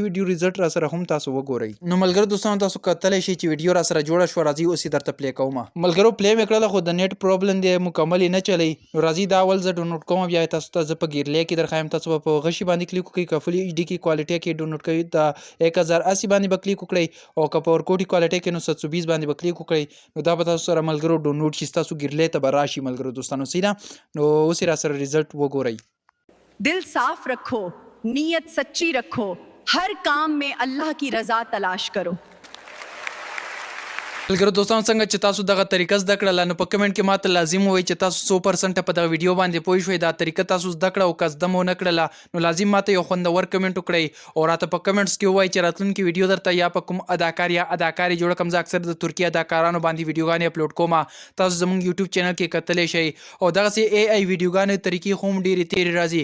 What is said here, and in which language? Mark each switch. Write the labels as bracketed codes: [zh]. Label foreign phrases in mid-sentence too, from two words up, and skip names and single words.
[en] video result [ps] را سره هم تاسو وګورئ نو ملګرو دوستانو تاسو کتلی شئ چې ویډیو را سره جوړه شوه راځئ اوس یې درته پلی کومه ملګرو پلی مې کړله خو د نیټ پرابلم دی مکمل یې نه چلی نو راځئ دا اول زه ډاونلوډ کوم بیا تاسو ته زه په ګیرلی کې درښایم تاسو به په غشي باندې کلیک وکړئ که [en] full HD [ps] کې کوالټي کې ډاونلوډ کوئ د 1080 باندې به کلیک وکړئ او که په ورکوټي کوالټي کې نو 720 باندې به کلیک وکړئ نو دا به تاسو سره ملګرو ډاونلوډ شي ستاسو ګیرلی ته به راشي ملګرو دوستانو سیده نو اوس یې را سره ریزلټ وګورئ [hi] दिल साफ रखो, नीयत सच्ची रखो, हर काम में अल्लाह की रजा तलाश करो। [ps] ملګرو دوستانو څنګه چې تاسو دغه طریقه زده کړله نو په کمنټ کې ماته لازم ووایئ چې تاسو 100% په دغه ویډیو باندې پوه شوئ دا طریقه تاسو زده کړه او که زده مو نه کړله نو لازم ماته یو خوندور کمنټ وکړئ او راته په کمنټس کې ووایئ چې راتلونکي ویډیو درته یا په کوم اداکار یا اداکارې جوړه کړم. زه اکثر د ترکي اداکارانو باندې ویډیوګانې اپلوډ کوم. تاسو زموږ یوټیوب چینل کې کتلی شئ او دغسې AI ویډیوګانې طریقې خو هم ډېرې تېرې راځي.